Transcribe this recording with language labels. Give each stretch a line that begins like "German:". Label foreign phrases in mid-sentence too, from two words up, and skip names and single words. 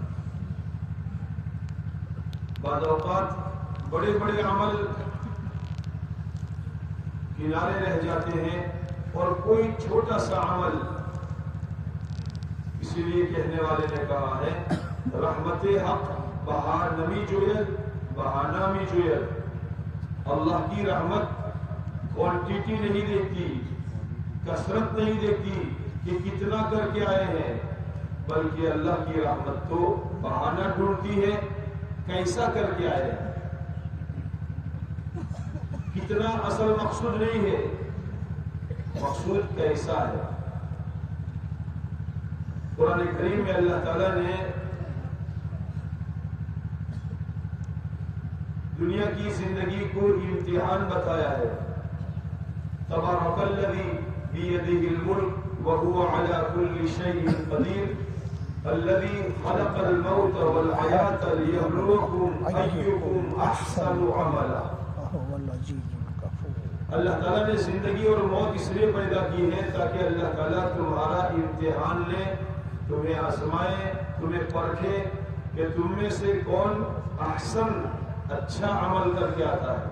Urdu: بعض اوقات بڑے بڑے عمل کنارے رہ جاتے ہیں اور کوئی چھوٹا سا عمل، اسی لیے کہنے والے نے کہا ہے
Persian: رحمت حق بہا نمی جوید بہانہ می جوید.
Urdu: اللہ کی رحمت کوانٹیٹی نہیں دیکھتی، کثرت نہیں دیکھتی کہ کتنا کر کے آئے ہیں، بلکہ اللہ کی رحمت تو بہانہ ڈھونڈتی ہے کیسا کر کے آئے ہیں. کتنا اصل مقصود نہیں ہے، مقصود کیسا ہے. قرآن کریم میں اللہ تعالیٰ نے دنیا کی زندگی کو امتحان بتایا ہے.
Arabic: تبارک الذی بیدہ الملک وہو علی کل شیء قدیر الذی خلق الموت والحیاۃ لیبلوکم ایکم احسن عملا.
Urdu: اللہ تعالیٰ نے زندگی اور موت اس لیے پیدا کی ہے تاکہ اللہ تعالیٰ تمہارا امتحان لے، تمہیں آزمائے، تمہیں پرکھے کہ تم میں سے کون احسن اچھا عمل کر کے آتا ہے.